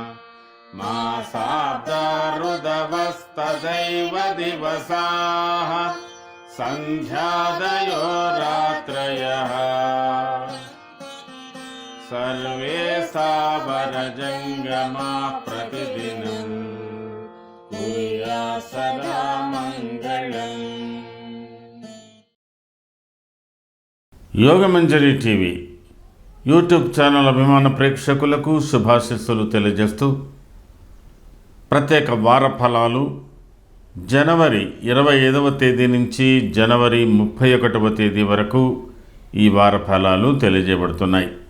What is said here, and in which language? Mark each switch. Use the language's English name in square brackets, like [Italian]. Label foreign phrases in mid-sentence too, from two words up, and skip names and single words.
[Sanskrit] मासाब्दारुदवस्तदैव दिवसाः सन्ध्यादयो रात्रयः सर्वे सावरजङ्गमाः प्रतिदिनं कुर्यात् सदा मङ्गलम्। [Telugu] యోగమంజరి టీవీ [English] YouTube channel [Telugu] అభిమాన ప్రేక్షకులకు శుభాశీస్సులు తెలియజేస్తూ ప్రత్యేక వార ఫలాలు జనవరి 25వ తేదీ నుంచి జనవరి 31వ తేదీ వరకు ఈ వార ఫలాలు తెలియజేయబడుతున్నాయి.